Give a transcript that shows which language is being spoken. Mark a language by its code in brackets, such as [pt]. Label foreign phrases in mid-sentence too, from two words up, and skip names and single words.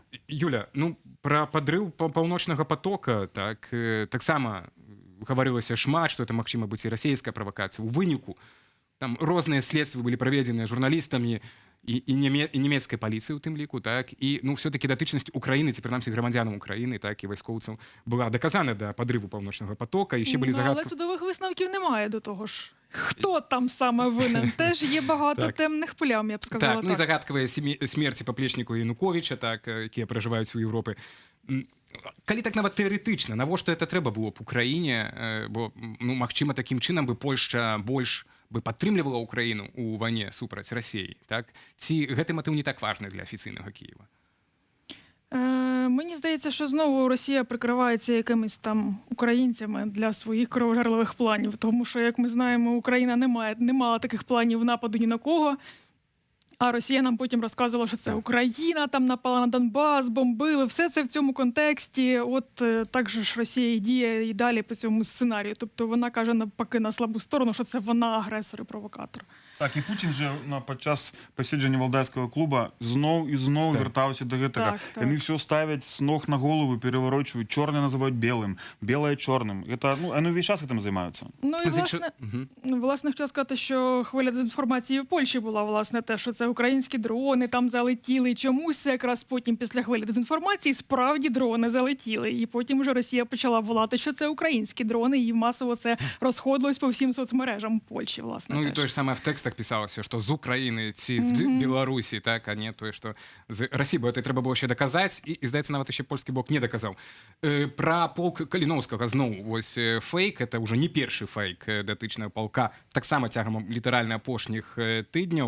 [be] Юля, ну, пра падрыў паўночнага потока, так, таксама гаварылася шмат, што это магчыма быць і расійская правакацыя. У выніку там розныя следствы былі праведзеныя журналістамі і нямецкай паліцыі у тым ліку, так, і, ну, все-таки датычнасць Украіны, ці прынамсі грамадзянам Украіны, так, і вайскоўцаў была даказана да падрыву паўночнага потока, і ще былі загадкі. [uk] Але судових висновків немає до того ж. Хто там саме винен? Теж є багато темних плям, я б сказала. [be] Так, ну і загадкавыя смерці паплечніку Януковіча, так, якія пражываюць у Еўропы. Калі так нават тэарэтычна, навошта это трэба было б Украіне, бо, ну, магчыма, такім чынам бы Польшча больш бы падтрымлівала Украіну ў вайне супраць Расіі, так? Ці гэты матыў не так важны для афіцыйнага Києва? [uk] Мені здається, що знову Росія прикривається якимись там українцями для своїх кровожерливих планів. Тому що, як ми знаємо, Україна не мала таких планів нападу ні на кого. А Росія нам потім розказувала, що це Україна там напала на Донбас, бомбили. Все це в цьому контексті. От так же ж Росія і діє і далі по цьому сценарію. Тобто вона каже навпаки на слабу сторону, що це вона агресор і провокатор. [be] Так, і Путін же падчас пасяджэння валдайскага клуба зноў і зноў вяртаўся да гэтага. Яны все ставяць з ног на голову, пераварочваюць, чорнае называюць белым, белае чорным. Это, ну, яны ўвесь час гэтым займаюцца. [uk] Ну і власне хотіла сказати, що хвиля дезінформації в Польщі була, власне, те, що це українські дрони там залетіли. І чомусь це якраз потім після хвилі дезінформації справді дрони залетіли. І потім вже Росія почала волати, що це українські дрони, і масово це розходилось по всім соцмережам Польщі, власне. Ну і той ж саме [be] в текстах пісалася, што з Украіны ці з Беларусі, так, а не тое, што з Расіі, бо это трэба было ще даказаць, і здаецца, нават яшчэ польскі бок не даказаў. Пра полк Каліноўскага зноў, вось фейк, это ўжо не першы фейк датычнага полка, таксама цягам літаральна апошніх тыдняў.